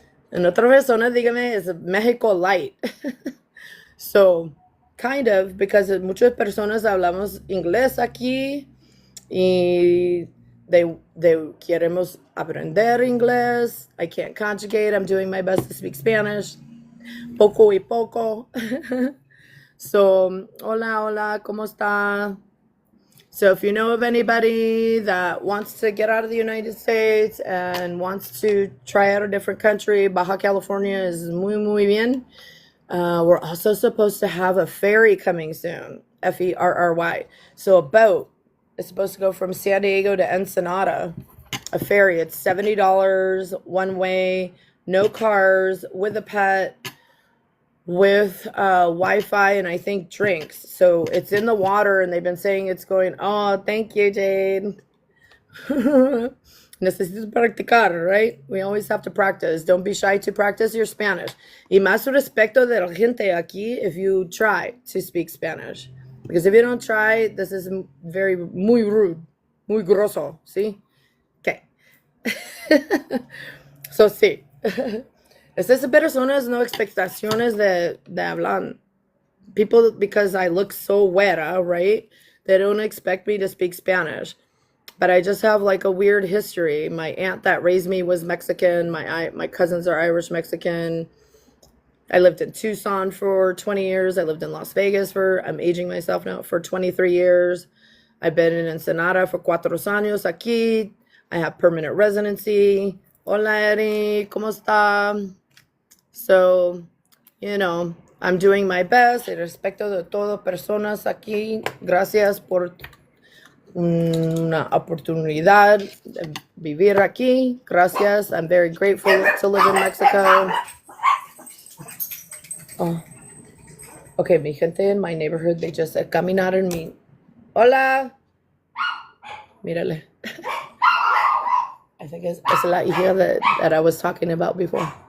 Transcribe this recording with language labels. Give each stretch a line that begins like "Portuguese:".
Spanish: En otra persona, dígame, es Mexico light.
English: So, kind of, because
Spanish: muchas personas hablamos inglés aquí y they queremos aprender inglés.
English: I can't conjugate. I'm doing my best to speak Spanish.
Spanish: Poco y poco.
English: So,
Spanish: hola, ¿cómo está?
English: So if you know of anybody that wants to get out of the United States and wants to try out a different country, Baja California is
Spanish: muy bien.
English: We're also supposed to have a ferry coming soon, Ferry. So a boat is supposed to go from San Diego to Ensenada. A ferry, it's $70 one way, no cars, with a pet, with Wi-Fi and I think drinks. So it's in the water and they've been saying it's going, oh, thank you, Jade.
Spanish: Necesitas practicar,
English: right? We always have to practice. Don't be shy to practice your Spanish.
Spanish: Y más respeto de la gente aquí
English: if you try to speak Spanish. Because if you don't try, this is muy rude,
Spanish: muy grosso, ¿sí?
English: Okay.
Spanish: So, sí. Estas personas no expectaciones de hablar.
English: People, because I look so güera, right? They don't expect me to speak Spanish. But I just have like a weird history. My aunt that raised me was Mexican. My cousins are Irish Mexican. I lived in Tucson for 20 years. I lived in Las Vegas I'm aging myself now, for 23 years. I've been in Ensenada for
Spanish: 4 años aquí.
English: I have permanent residency.
Spanish: Hola, Eddie. ¿Cómo está?
English: So, you know, I'm doing my best.
Spanish: En respecto de todas personas aquí, gracias por una oportunidad de vivir aquí. Gracias.
English: I'm very grateful to live in Mexico. Oh. Okay, mi gente in my neighborhood, they just caminaron mi.
Spanish: Hola. Mírale.
English: I think it's la hija that I was talking about before.